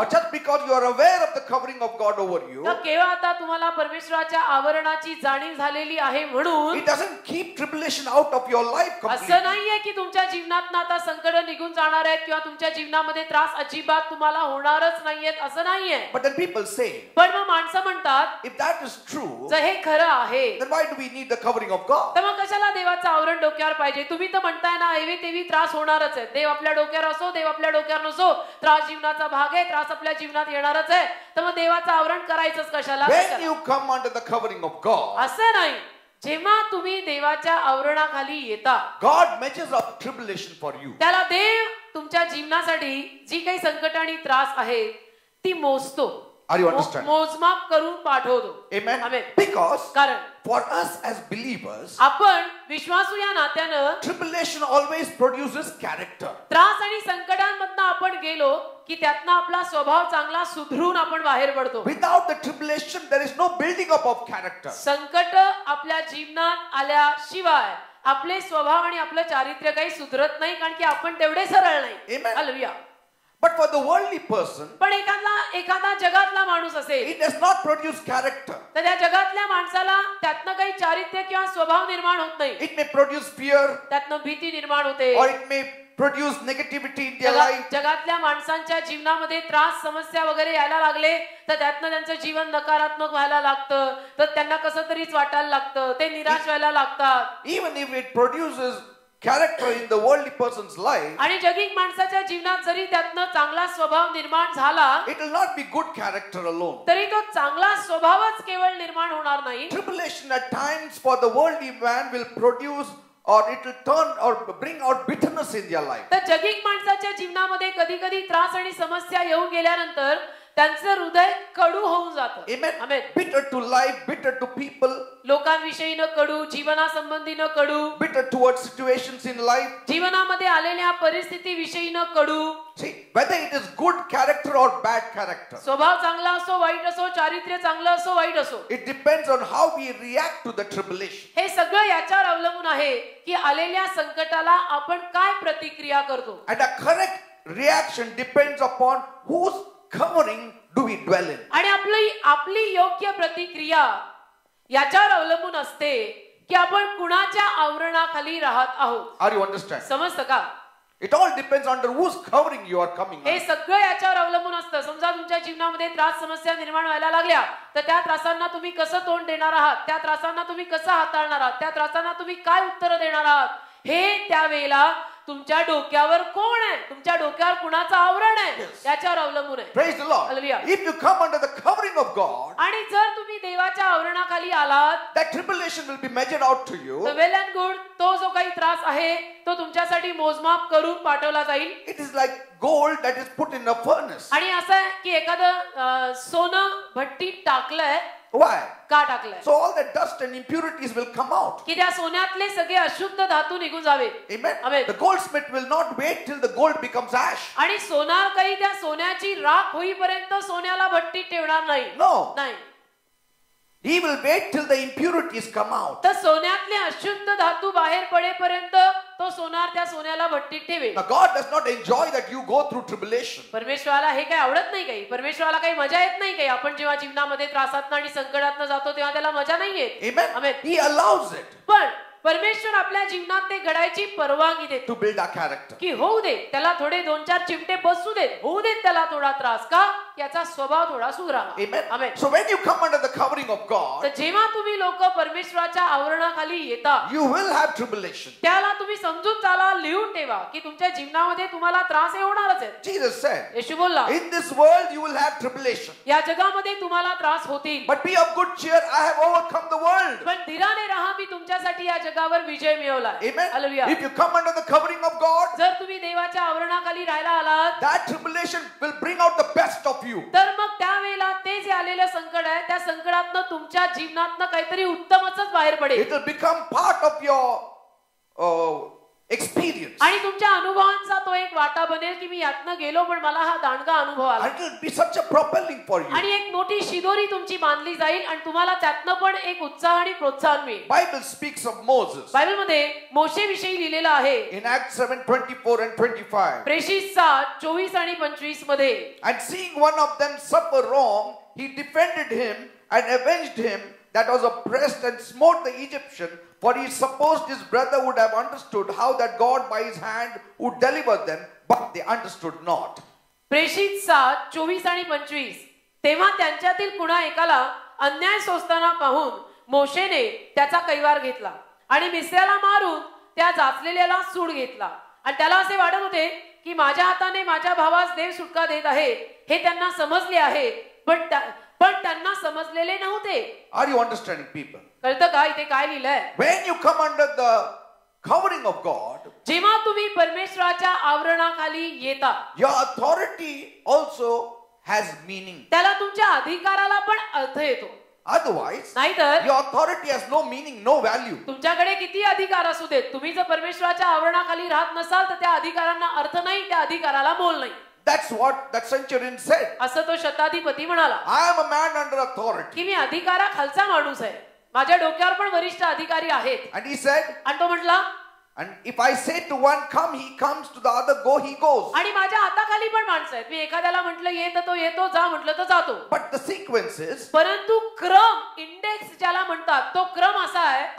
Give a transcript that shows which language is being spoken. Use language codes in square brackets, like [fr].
[en] or just because you are aware of the covering of God over you, [mr] तर केवळ आता तुम्हाला परमेश्वराच्या आवरणाची जाणीव झालेली आहे म्हणून [en] it doesn't keep tribulation out of your life [mr] असं [en] completely. [mr] नाहीये की तुमच्या जीवनात आता संकट निघून जाणार आहेत किंवा तुमच्या जीवनामध्ये त्रास अजिबात तुम्हाला होणारच नाहीयेत, असं नाहीये. [en] But then people say, [mr] पण मग माणसं म्हणतात, [en] if that is true, [mr] जर हे खरं आहे [en] then why do we need the covering of God? [mr] तर मग कशाला देवाचं आवरण डोक्यावर पाहिजे. तुम्ही तर म्हणताय ना एवी तेवी त्रास होणारच आहे. देव आपल्या डोक्यावर असो, देव आपल्या डोक्यावर नसो, त्रास जीवनाचा भाग आहे, त्रास आपल्या जीवनात येणारच आहे. तर मग देवाचं आवरण करायचंच कशाला. [en] When you come under the covering of God, [mr] असं नाही. जेव्हा तुम्ही देवाच्या आवरणाखाली येता, [en] God measures up tribulation for you. [mr] त्याला देव तुमच्या जीवनासाठी जी काही संकट आणि त्रास आहे ती मोजतो. [en] Are you understand? [mr] मोजमाप करून पाठवतो. [en] Amen. Amen. Because [mr] कारण [en] for us as believers, [mr] आपण विश्वासू या नात्यानं [en] tribulation always produces character. [mr] त्रास आणि संकटांमधनं आपण गेलो की त्यातनं आपला स्वभाव चांगला सुधरून आपण बाहेर पडतो. [en] Without the tribulation, there is no building up of character. [mr] संकट आपल्या जीवनात आल्याशिवाय आपले स्वभाव आणि आपलं चारित्र्य काही सुधरत नाही, कारण की आपण तेवढे सरळ नाही. [en] Amen. [mr] Hallelujah. [en] But for the worldly person, [mr] पण एखादा जगातला माणूस असेल [en] it does not produce character. [mr] तर त्या जगातल्या माणसाला त्यातनं काही चारित्र्य किंवा स्वभाव निर्माण होत नाही. [en] It may produce fear, [mr] त्यातनं भीती निर्माण होते. [en] or it may produce negativity in their life. [mr] जगातल्या माणसांच्या जीवनामध्ये त्रास समस्या वगैरे यायला लागले तर त्यातनं त्यांचं जीवन नकारात्मक व्हायला लागतं, तर त्यांना कसं तरीच वाटायला लागतं, ते निराश व्हायला लागतात. [en] Even if it produces character in the worldly person's life, [mr] आणि जगिक माणसाच्या जीवनात जरी त्यातनं चांगला स्वभाव निर्माण झाला [en] it will not be good character alone. [mr] तरी तो चांगला स्वभावच केवळ निर्माण होणार नाही. [en] Tribulation at times for the worldly man will produce, or it will turn or bring out bitterness in their life. [mr] तर जगिक माणसाच्या जीवनामध्ये कधी कधी त्रास आणि समस्या येऊन गेल्यानंतर त्यांचं हृदय कडू होऊन जातं. [en] Amen. [mr] Amen. [en] Bitter to life, bitter to people, [mr] लोकांविषयी न कडू, जीवनासंबंधी न कडू, [en] bitter towards situations in life. [mr] जीवनामध्ये आलेल्या परिस्थितीविषयी न कडू. [en] See, whether it is good character or bad character, [mr] स्वभाव चांगला असो, वाईट असो, चारित्र्य चांगलं असो, वाईट असो, [en] it depends on how we react to the tribulation. [mr] हे सगळं याच्यावर अवलंबून आहे की आलेल्या संकटाला आपण काय प्रतिक्रिया करतो. [en] And a correct reaction depends upon whose covering do we dwell in. [mr] आणि आपली योग्य प्रतिक्रिया याच्यावर अवलंबून असते की आपण कुणाच्या आवरणाखाली राहत आहोत. [en] Are you understand? [mr] समजतं का. [en] It all depends under whose covering you are coming [mr] हे [en] under. [mr] सगळं याच्यावर अवलंबून असतं. समजा तुमच्या जीवनामध्ये त्रास समस्या निर्माण व्हायला लागल्या तर त्या त्रासांना तुम्ही कसं तोंड देणार आहात, त्या त्रासांना तुम्ही कसं हाताळणार आहात, त्या त्रासांना तुम्ही काय उत्तर देणार आहात, हे त्यावेळेला तुमच्या डोक्यावर कोण आहे, तुमच्या डोक्यावर कुणाचं आवरण आहे याच्यावर अवलंबून आहे. [en] Praise the Lord. Hallelujah. If you come under the covering of God, [mr] आणि जर तुम्ही देवाच्या आवरणाखाली आलात [en] that tribulation will be measured out to you. [mr] तर [en] Well and good. [mr] तो जो काही त्रास आहे तो तुमच्यासाठी मोजमाप करून पाठवला जाईल. [en] It is like gold that is put in a furnace. [mr] आणि असं आहे की एखादं सोनं भट्टीत टाकलंय [en] Why? [mr] का टाकलंय? [en] So all the dust and impurities will come out. [mr] की त्या सोन्यातले सगळे अशुद्ध धातू निघून जावे. [en] Amen. Amen. The goldsmith will not wait till the gold becomes ash. [mr] आणि सोनार काही त्या सोन्याची राख होईपर्यंत सोन्याला भट्टीत ठेवणार नाही. [en] No. [mr] नाही. [en] He will wait till the impurities come out. [mr] तर सोन्यातले अशुद्ध धातू बाहेर पडेपर्यंत तो सोनार त्या सोन्याला भट्टीत ठेवे. [en] Now God does not enjoy that you go through tribulation. [mr] परमेश्वराला हे काही आवडत नाही काही. परमेश्वराला काही मजा येत नाही काही. आपण जेव्हा जीवनामध्ये त्रासातनं आणि संकटातनं जातो तेव्हा त्याला मजा नाही येत. [en] Amen. Amen. He allows it [mr] पण परमेश्वर आपल्या जीवनात ते घडायची परवानगी देतो [en] to build our character. [mr] की होऊ दे, त्याला थोडे 2-4 चिमटे बसू देत, होऊ देत त्याला थोडा त्रास. का? याचा स्वभाव थोडा सुधारावा. [en] Amen. Amen. So when you come under the covering of [mr] तर [en] God, [mr] जेव्हा तुम्ही लोक परमेश्वराच्या आवरणाखाली येता [en] you will have tribulation. [mr] त्याला तुम्ही समजून चाला, लिहून ठेवा की तुमच्या जीवनामध्ये तुम्हाला त्रास हे होणारच आहे. [en] Jesus said, [mr] येशू बोलला, [en] in this world you will have tribulation. [mr] या जगामध्ये तुम्हाला त्रास होतील, [en] But be of good cheer, I have overcome the world. [mr] पण धीराने राहा, मी तुमच्यासाठी या जगावर विजय मिळवला. [en] Amen. [mr] Hallelujah. [en] If you come under the covering of God, [mr] जर तुम्ही देवाच्या आवरणाखाली राहायला आलात [en] that tribulation will bring out the best of you. [mr] तर मग त्यावेळेला ते जे आलेलं संकट आहे त्या संकटातनं तुमच्या जीवनातनं काहीतरी उत्तमच बाहेर पडेल. [en] It will become part of your experience. [mr] आणि तुमच्या अनुभवांचा तो एक वाटा बनेल की मी यातनं गेलो पण मला हा दांडगा अनुभव आला. [en] And it will be such a propelling for you. [mr] आणि एक मोठी शिदोरी तुमची बांधली जाईल आणि तुम्हाला त्यातनं पण एक उत्साह आणि प्रोत्साहन मिळेल. [en] Bible speaks of Moses [mr] बायबलमध्ये मोशेविषयी लिहिलेलं आहे. [en] in Acts 7:24 and 25. [mr] प्रेषित 7:24 आणि 25 मध्ये. [en] And seeing one of them suffer wrong, he defended him and avenged him that was oppressed and smote the Egyptian, for he supposed his brother would have understood how that God by his hand would deliver them, but they understood not. [mr] प्रेषित 7:24 आणि 25. तेव्हा त्यांच्यातील कुणा एकाला अन्याय सोसताना पाहून मोशेने त्याचा कैवार घेतला आणि मिस्राला मारून त्या जाचलेल्याला सूड घेतला. आणि त्याला असे वाटत होते की माझ्या हाताने माझ्या भावास देव सुटका देत आहे हे त्यांना समजले आहे, पण त्यांना समजलेले नव्हते. [en] Are you understanding, people? [mr] कळतं का इथे काय लिहिलंय? [en] When you come under the covering of God, [mr] जेव्हा तुम्ही परमेश्वराच्या आवरणाखाली येता [en] your authority also has meaning. [mr] त्याला तुमच्या अधिकाराला पण अर्थ येतो. [en] Otherwise, [mr] नाहीतर [en] your authority has no meaning, no value. [mr] तुमच्याकडे किती अधिकार असू देत, तुम्ही जर परमेश्वराच्या आवरणाखाली राहत नसाल तर त्या अधिकारांना अर्थ नाही, त्या अधिकाराला मोल नाही. [en] That's what that centurion said. [mr] असं तो शताधिपती म्हणाला [en] I am a man under authority. [mr] की मी अधिकाराखालचा माणूस आहे, माझ्या डोक्यावर पण वरिष्ठ अधिकारी आहेत. [en] And he said, [mr] आणि तो म्हटला, [en] and if I say to one, come, he comes, to the other, go, he goes. [mr] आणि माझ्या हाताखाली पण माणसं आहेत, मी एखाद्याला म्हटलं ये तर तो येतो, जा म्हटलं तर जातो. [en] But the sequence is, [mr] परंतु क्रम, इंडेक्स ज्याला म्हणतात, तो क्रम असा आहे,